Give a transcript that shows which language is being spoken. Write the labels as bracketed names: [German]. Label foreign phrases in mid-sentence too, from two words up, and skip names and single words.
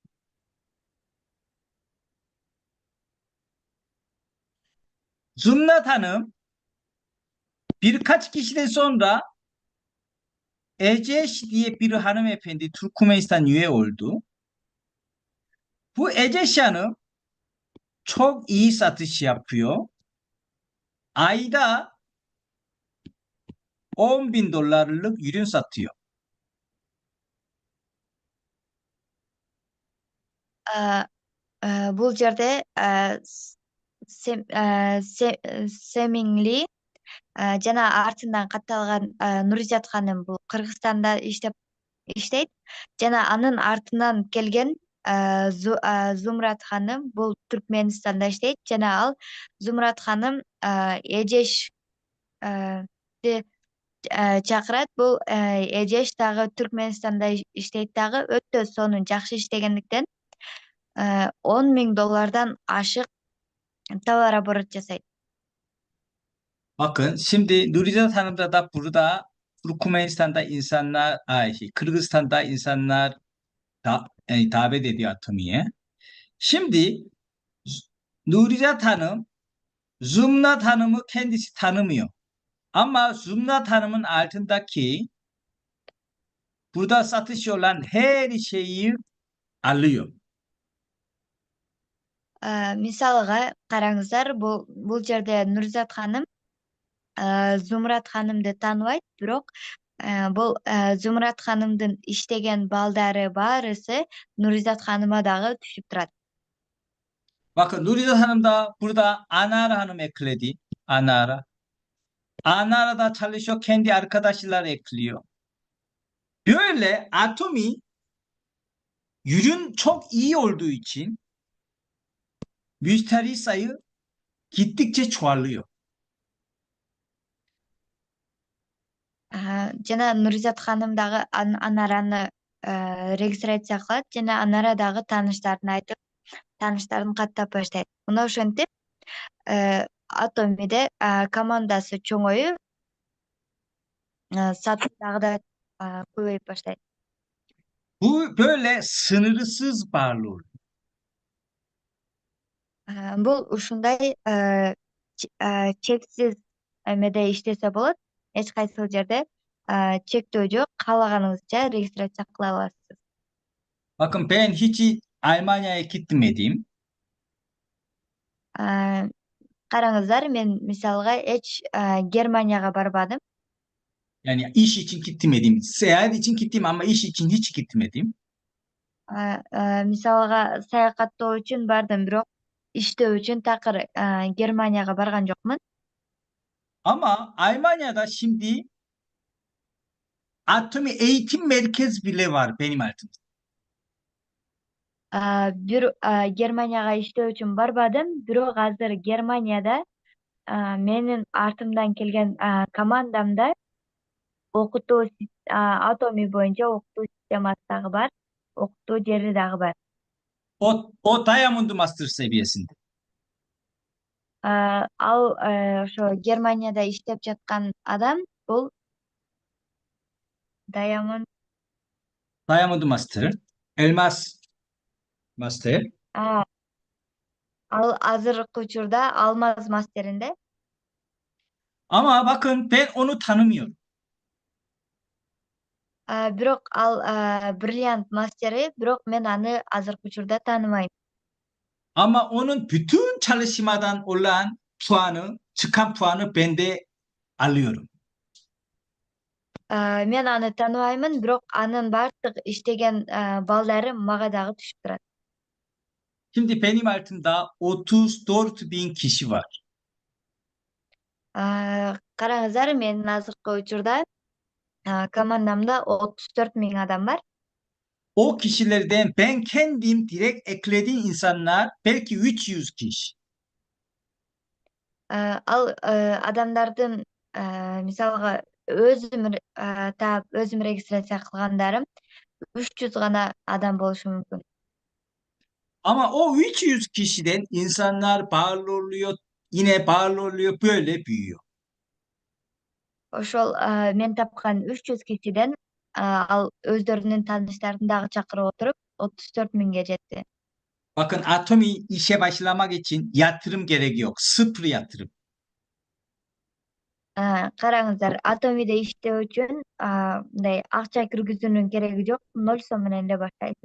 [Turkish] Zumrat Hanım birkaç kişiden sonra Eceş diye bir hanımefendi Türkmenistan üye oldu. Bu Eceş Hanım çok iyi satış yapıyor. Ayda 10 bin dolarlık ürün satıyor. [Kyrgyz] бул жерде Семиңли жана артынан катталган Нуризат ханым бул Кыргызстанда иштейт. Жана анын артынан келген Зумрат ханым бул Түркменистанда иштейт. Жана ал Зумрат ханым Эжеш чакырат. Бул Эжеш дагы Түркменистанда иштейт дагы, өтө сонун жакшы иштегендиктен $10.000'dan ашык товар оборот жасайт. [Turkish] Bakın şimdi Nurizat Hanım da burada Türkmenistan'da insanlar, Kırgızistan'da insanlar davet ediyor Atomi'ye. Şimdi Nurizat Hanım Zumrat Hanım'ı kendisi tanımıyor. Ama Zumrat Hanım'ın altındaki burada satış olan her şeyi alıyor. [Kyrgyz] Мисалга караңыздар, бул жерде Нурзат ханым Зумрат ханымды тааныбайт, бирок бул Зумрат ханымдын иштеген балдары баарысы Нуризат ханыма дагы түшүп турат. [Turkish] Bakın Nuriye Hanım da burada Anara Hanım ekledi. Anara. Anara da çalışıyor. Kendi arkadaşlar ekliyor. Böyle atomi ürün çok iyi olduğu için müşteri sayı gittikçe çoğalıyor. [Kyrgyz] жана Нуризат ханым дагы Анараны регистрация кылат жана Анарадагы тааныштарына айтып, тааныштарын каттап баштайт. Мына ошентип Атомиде командасы чоңоюп, сатуу дагы да көбөйүп баштайт. [Turkish] Bu böyle sınırsız bağlı oluyor. [Kyrgyz] Бул ушундай чексиз эмеде иштесе болот. Эч кайсыл жерде чектөө жок, каалаганыңызча регистрация кыла аласыз. [Turkish] Bakın ben hiç Almanya'ya gitmedim. [Kyrgyz] Караңыздар, мен мисалга эч Германияга барбадым. [Turkish] Yani iş için gitmedim. Seyahat için gittim ama iş için hiç gitmedim. [Kyrgyz] Мисалга саякаттоо үчүн бардым, бирок иштөө үчүн такыр Германияга барган жокмун. [Turkish] Ama Almanya'da şimdi atomi eğitim merkez bile var benim altımda. [Kyrgyz] Бир Германияга иштөө үчүн барбадым, бирок азыр Германияда менин артымдан келген командамда окутуу Атоми боюнча окутуу системасы дагы бар, окутуу жери дагы бар. [Turkish] O Diamond Master seviyesinde. [Kyrgyz] Ал ошо Германияда иштеп жаткан адам бул Diamond [Turkish] Diamond Master. Elmas Master. [Kyrgyz] ал азыркы учурда Алмаз мастеринде. [Turkish] Ama bakın ben onu tanımıyorum. [Kyrgyz] Бирок ал Brilliant мастери, бирок мен аны азыркы учурда тааныбайм. [Turkish] Ama onun bütün çalışmadan olan puanı, çıkan puanı ben de alıyorum. [Kyrgyz] Мен аны тааныбаймын, бирок анын баардык иштеген балдары мага дагы түшүп турат. [Turkish] Şimdi benim altımda 34 bin kişi var. [Kyrgyz] Караңыздар, менин азыркы учурда командамда 34.000 адам бар. [Turkish] O kişilerden ben kendim direkt eklediğim insanlar belki 300 kişi. [Kyrgyz] Ал адамдардын мисалга өзүм таап өзүм регистрация кылгандарым 300 гана адам болушу мүмкүн. [Turkish] Ama o 300 kişiden insanlar bağlı oluyor, yine bağlı oluyor, böyle büyüyor. [Kyrgyz] Ошол мен тапкан 300 кишиден ал өздөрүнүн тааныштарын дагы чакырып отуруп 34.000'e жетти. [Turkish] Bakın Atomi işe başlamak için yatırım gerek yok. Sıfır yatırım. [Kyrgyz] Караңыздар, Атомиде иштөө үчүн мындай акча киргизүүнүн кереги жок, 0 сом менен эле баштайсыз.